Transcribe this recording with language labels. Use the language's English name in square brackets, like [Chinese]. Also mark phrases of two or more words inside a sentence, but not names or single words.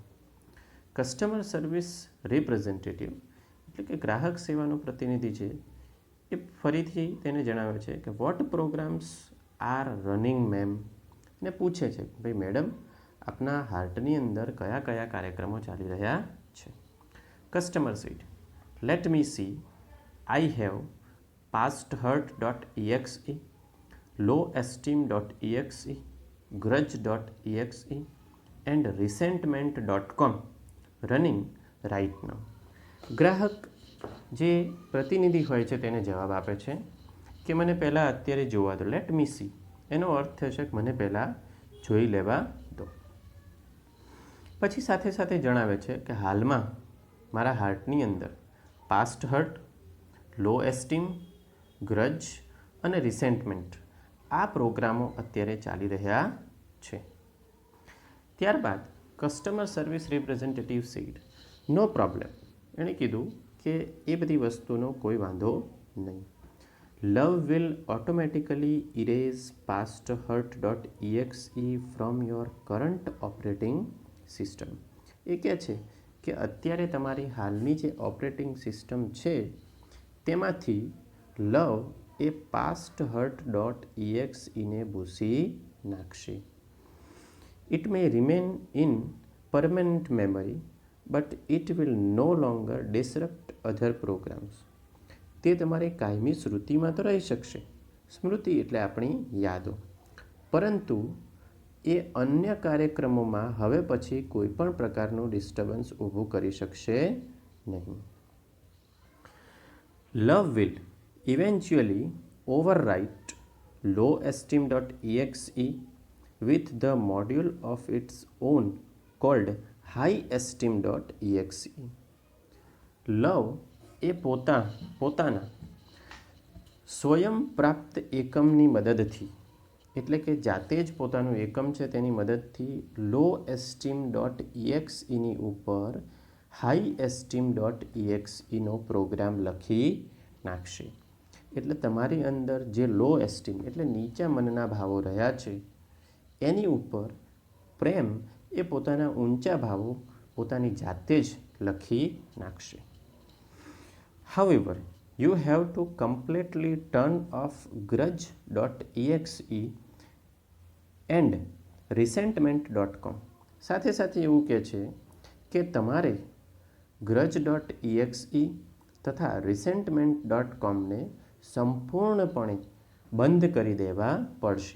[English] customer service representative [Gujarati] એટલે કે ગ્રાહક સેવાનો પ્રતિનિધિ છે એ ફરીથી તેને જણાવે છે કે [English] what programs are running ma'am. [Gujarati] અને પૂછે છે કે ભાઈ મેડમ આપના હાર્ટની અંદર કયા કયા કાર્યક્રમો ચાલી રહ્યા છે. [English] customer said let me see. I have pasthurt.exe, lowesteem.exe, grudge.exe and resentment.com running right now. [Gujarati] ગ્રાહક જે પ્રતિનિધિ હોય છે તેને જવાબ આપે છે કે મને પહેલાં અત્યારે જોવા દો. [English] let me see [Gujarati] એનો અર્થ થશે કે મને પહેલાં જોઈ લેવા દો. પછી સાથે સાથે જણાવે છે કે હાલમાં મારા હાર્ટની અંદર [English] past hurt, low esteem, [Gujarati] ગ્રજ અને રિસેન્ટમેન્ટ આ પ્રોગ્રામો અત્યારે ચાલી રહ્યા છે. [English] ત્યારબાદ customer service representative said no problem. [Gujarati] એણે કીધું કે એ બધી વસ્તુનો કોઈ વાંધો નહીં. [English] love will automatically erase pasthurt.exe from your current operating system. [Gujarati] એ કહે છે કે અત્યારે તમારી હાલની જે [English] operating system [Gujarati] છે તેમાંથી લવ એ pasthurt.exe ને ભૂસી નાખશે. [English] it may remain in permanent memory but it will no longer disrupt other programs. [Gujarati] તે તમારી કાયમી સ્મૃતિમાં તો રહી શકશે. સ્મૃતિ એટલે આપણી યાદો, પરંતુ એ અન્ય કાર્યક્રમોમાં હવે પછી કોઈ પણ પ્રકારનું ડિસ્ટર્બન્સ ઊભું કરી શકશે નહીં. [English] Love will eventually overwrite lowesteem.exe with the module of its own called highesteem.exe. [Gujarati] લવ એ પોતાના સ્વયં પ્રાપ્ત એકમની મદદથી, એટલે કે જાતે જ પોતાનું એકમ છે તેની મદદથી lowesteem.exeની ઉપર highesteem.exeનો પ્રોગ્રામ લખી નાખશે. એટલે તમારી અંદર જે [English] low esteem [Gujarati] એટલે નીચા મનના ભાવો રહ્યા છે એની ઉપર પ્રેમ એ પોતાના ઊંચા ભાવો પોતાની જાતે જ લખી નાખશે. [English] However, you have to completely turn off grudge.exe and resentment.com. [Gujarati] સાથે સાથે એવું કહે છે કે તમારે grudge.exe તથા resentment.comને સંપૂર્ણપણે બંધ કરી દેવા પડશે.